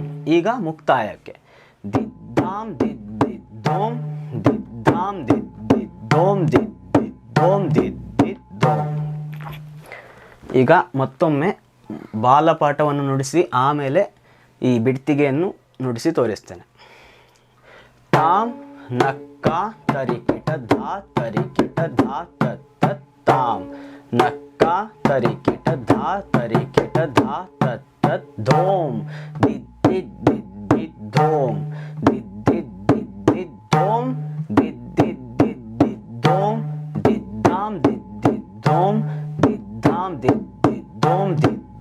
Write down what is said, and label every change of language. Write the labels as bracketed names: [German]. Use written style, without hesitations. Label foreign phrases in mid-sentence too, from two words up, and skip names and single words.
[Kannada] ಈಗ ಮುಕ್ತಾಯಕ್ಕೆ ದಿದ್ ಧಾಮ್ ದಿದ್ ದಿದ್ ಧೋಮ್ ದಿದ್ ಧಾಮ್ ದಿದ್ ದಿದ್ ಧೋಮ್ ದಿದ್ ದಿದ್ ಧೋಮ್ ದಿದ್ ದಿದ್ ಧೋಮ್. ಈಗ ಮತ್ತೊಮ್ಮೆ ಬಾಲಪಾಠವನ್ನು ನುಡಿಸಿ ಆಮೇಲೆ ಈ ಬಿಡ್ತಿಗೆಯನ್ನು ನುಡಿಸಿ ತೋರಿಸ್ತೇನೆ. ತಾಮ್ ನಕ್ಕ ತರಿಕಿಟ ಧಾ ತರಿಕಿಟ ಧಾ ತತ್ ತಾಮ್ ನಕ್ಕ ತರಿಕಿಟ ಧಾ ತರಿಕಿಟ ಧಾ ತತ್ ಧೋಮ್ ದಿದ್ ದಿದ್ ದಿದ್ ದಿದ್ ಧೋಮ್ ದಿದ್ ದಿದ್ ದಿದ್ ದಿದ್ ಧೋಮ್ ದಿದ್ ದಿದ್ ದಿದ್ ದಿದ್ ಧೋಮ್ ದಿದ್ ಧಾಮ್ ದಿದ್ ದಿದ್ ಧೋಮ್ ದಿದ್ ಧಾಮ್ ದಿದ್ ದಿದ್ ಧೋಮ್ ದಿದ್